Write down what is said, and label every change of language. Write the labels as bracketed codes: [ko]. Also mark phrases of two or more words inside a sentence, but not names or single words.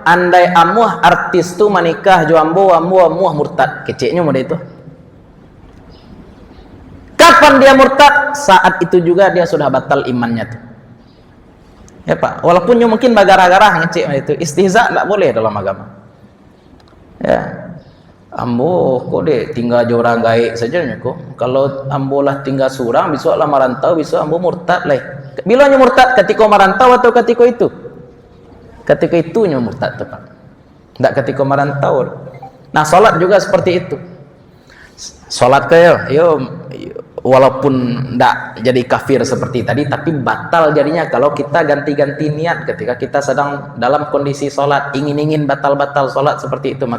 [min] Andai amuh artis tu menikah jo ambo amuh murtad. [id] Keceknya model itu. Kapan dia murtad? Saat itu juga dia sudah batal imannya tuh. Ya Pak, walaupun mungkin bagara-gara ngecek itu, istihza tak boleh dalam agama. Ya. [min] Ambo kok deh tinggal jo orang gaib saja kok. Kalau ambo lah tinggal surang, besok lah merantau, besok ambo murtad lah. [id] Bilanya murtad ketika merantau atau ketika itu? Ketika itunya murtad tuh Pak, tidak ketika merantau. Nah sholat juga seperti itu. Sholat kayak yo walaupun tidak jadi kafir seperti tadi, tapi batal jadinya kalau kita ganti-ganti niat ketika kita sedang dalam kondisi sholat, ingin batal-batal sholat seperti itu.